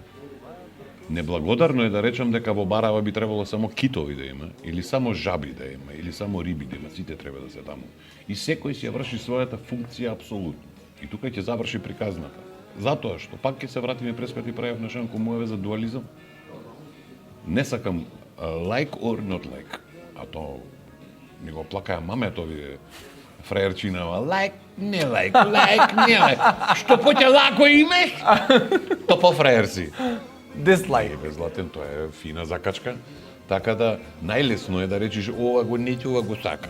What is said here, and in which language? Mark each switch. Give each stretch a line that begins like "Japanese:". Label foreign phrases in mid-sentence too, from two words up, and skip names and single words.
Macedonian: Неблагодарно е да речам дека во барава би требало само китови да има, или само жаби да има, или само риби да има, сите треба да се таму. И секој си ја врши својата функција апсолутно. И тука ќе заврши приказната. Затоа што пак ќе се вратиме през кога ти правев на Шанко Моеве за дуализам. Не сакам
English: like or not like.
Macedonian: А то ми го плакаја мамето овие фраерчинава, лайк, не лайк, не лайк. Што поќе лако имеш, то по фраер си. Дислайк. Безлатен, тоа е фина закачка. Така да, најлесно е да речиш, ова го неќе, ова го сака.